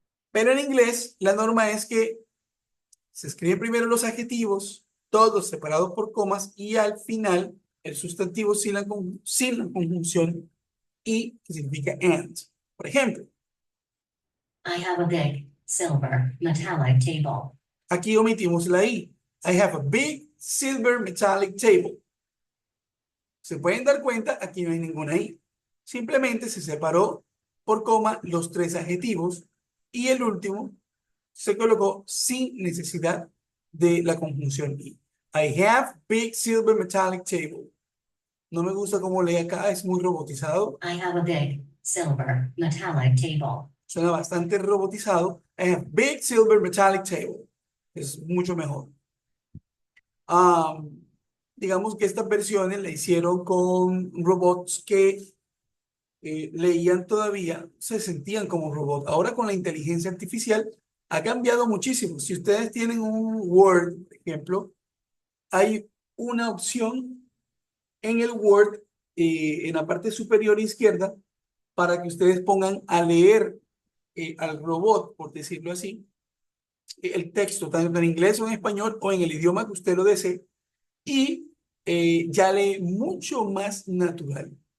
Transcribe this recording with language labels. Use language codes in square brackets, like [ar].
[es] Pero en inglés, la norma es que se escriben primero los adjetivos, todos separados por comas, y al final el sustantivo sin la conjunción y, que significa and. Por ejemplo, [en] I have a big, silver, metallic table. [es] aquí omitimos la i. [en] I have a big silver metallic table. [es] Se pueden dar cuenta, aquí no hay ninguna I. Simplemente se separó por coma los tres adjetivos y el último se colocó sin necesidad de la conjunción I. [en] I have big silver metallic table. [es] No me gusta cómo lee acá, es muy robotizado. [en] I have a big silver metallic table. [es] Suena bastante robotizado. [en] I have big silver metallic table. [es] Es mucho mejor. Digamos que estas versiones la hicieron con robots que leían todavía, se sentían como robots. Ahora con la inteligencia artificial ha cambiado muchísimo. Si ustedes tienen un Word, por ejemplo, hay una opción en el Word, en la parte superior izquierda, para que ustedes pongan a leer al robot, por decirlo así, el texto, tanto en inglés o en español o en el idioma que usted lo desee, y ya lee mucho más natural.